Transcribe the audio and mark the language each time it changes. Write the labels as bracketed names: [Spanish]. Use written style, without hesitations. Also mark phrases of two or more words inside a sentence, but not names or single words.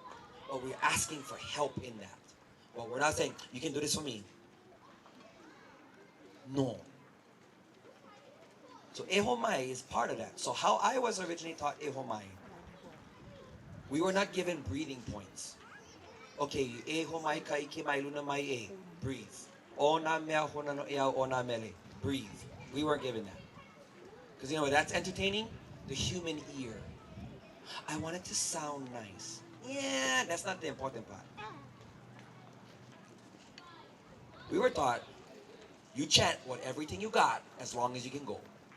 [English] But we're asking for help in that. Well, we're not saying, you can do this for me. No. So ehomai is part of that. So how I was originally taught ehomai, we were not given breathing points. [Hawaiian] Okay, ehomai ka ike mai luna mai e. Breathe. Ona mea hona no ea ona mele. [English] Breathe. We weren't given that. Because you know what that's entertaining? The human ear. I want it to sound nice. Yeah, that's not the important part. We were taught, you chant with everything you got as long as you can go.